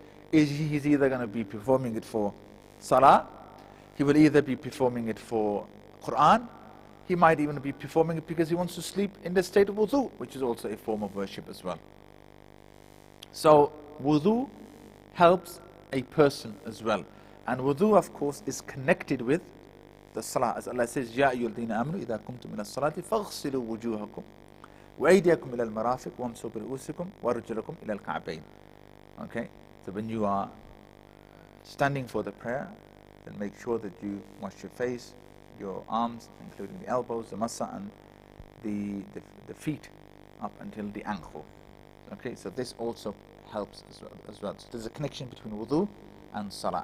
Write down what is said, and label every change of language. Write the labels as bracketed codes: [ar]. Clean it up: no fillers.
[en] He's either going to be performing it for salah, he will either be performing it for Quran, he might even be performing it because he wants to sleep in the state of wudu, which is also a form of worship as well. So wudu helps a person as well. And wudu, of course, is connected with the salah. As Allah says, [ar] يَا أَيُّهَا الَّذِينَ آمَنُوا إِذَا قُمْتُمْ إِلَى الصَّلَاةِ فَاغْسِلُوا وُجُوهَكُمْ وَأَيْدِيَكُمْ إِلَى الْمَرَافِقِ وَامْسَحُوا بِرُؤُوسِكُمْ وَأَرْجُلَكُمْ إِلَى الْكَعْبَيْنِ. [en] Okay? So when you are standing for the prayer, then make sure that you wash your face, your arms, including the elbows, the massa, and the feet up until the ankle. Okay, so this also helps as well. So there's a connection between wudu and salah.